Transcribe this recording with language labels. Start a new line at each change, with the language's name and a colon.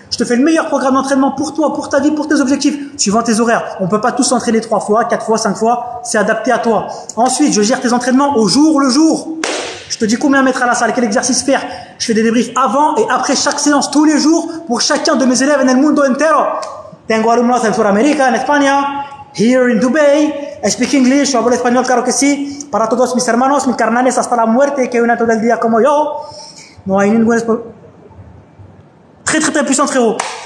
French: Je te fais le meilleur programme d'entraînement pour toi, pour ta vie, pour tes objectifs, suivant tes horaires. On peut pas tous s'entraîner 3 fois, 4 fois, 5 fois. C'est adapté à toi. Ensuite, je gère tes entraînements au jour le jour. Je te dis combien mettre à la salle, quel exercice faire. Je fais des débriefs avant et après chaque séance, tous les jours, pour chacun de mes élèves
Spanish: en el mundo entero. Tengo alumnos en Sudamérica, en España,
English: here in Dubai. I speak English,
Spanish: yo hablo español, claro que sí. Para todos mis hermanos, mis carnales hasta la muerte, que una todo el día como yo. No hay ningún
French: très très très puissant, frérot.